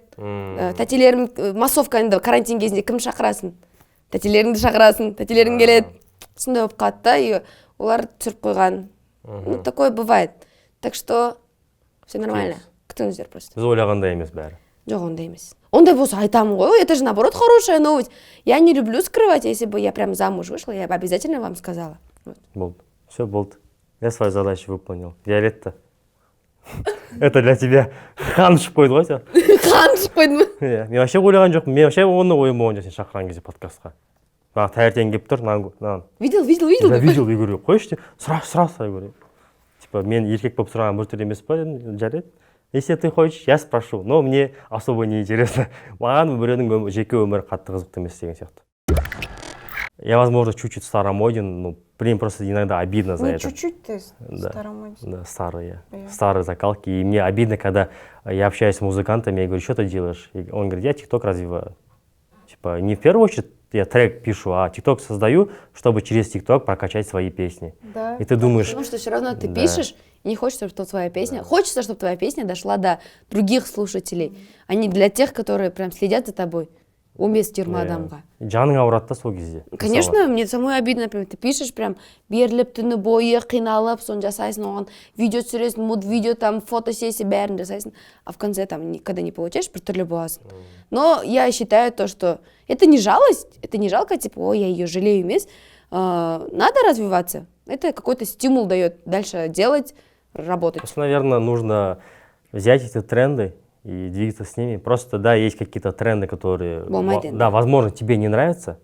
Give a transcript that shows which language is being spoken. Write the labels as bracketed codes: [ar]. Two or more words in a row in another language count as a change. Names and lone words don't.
[kk] Тәтелерім массовка енді карантин кезінде кім шақырасың? Тәтелеріңді шақырасың, тәтелерің келеді. Сондай болып қалды да, и олар түсіріп қойған. [ru] Ну, такое бывает. Так что все нормально. [kk] Күтіңіздер просто. Біз ойлағандай емес бәрі. Жоқ, ондай емес. Ондай болса айтамын ғой, ой, [ru] это же наоборот хорошая новость. Я не люблю скрывать, если бы я прям замуж вышла, я бы обязательно вам сказала. Вот. Болды. Все, болды. Я свою задачу выполнил. Виолетта. Это для тебя [kk] қан ұшып қойды ғой сен. Қан ұшып қойды ма? Мен вообще ойлаған жоқпын. Мен вообще оны ойым болған жоқ сен шақырған кезде подкастқа. Маған таңертең келіп тұр, [ru] Видел? Я видел, я говорю, [kk] қойшы деп, [ru] сразу говорю. [kk] Типа, мен еркек болып сұраған бір түр емес па дедім, жарайды. [ru] Если ты хочешь, я спрошу, но мне особо не интересно. [kk] Маған біреудің жеке өмірі қатты қызықты емес деген сияқты. [ru] Я, возможно, чуть-чуть старомоден, но блин, просто иногда обидно за это. Ну, чуть-чуть ты старомоден. Да, старые закалки. И мне обидно, когда я общаюсь с музыкантами, я говорю, что ты делаешь? И он говорит, я ТикТок развиваю. Типа, не в первую очередь я трек пишу, а ТикТок создаю, чтобы через ТикТок прокачать свои песни. Да. И ты думаешь... Потому что все равно ты пишешь, и не хочется, чтобы твоя песня... Хочется, чтобы твоя песня дошла до других слушателей, а не для тех, которые прям следят за тобой. [kk] 15-20 адамға. Жаның ауырады да сол кезде. [ru] Конечно, мне самой обидно, например, ты пишешь прям [kk] беріліп түні бойы қиналып, соны жасайсың, оған видео түсіресің, муд-видео, там, фотосессия, бәрін жасайсың, [ru] а в конце там никогда не получаешь, [kk] біртүрлі боласың. [ru] Но я считаю то, что это не жалость, это не жалко, типа, ой, я ее жалею емес. Надо развиваться. Это какой-то стимул дает дальше делать, работать. Просто, наверное, нужно взять эти тренды и двигаться с ними. Просто, да, есть какие-то тренды, которые, да, возможно, тебе не нравятся.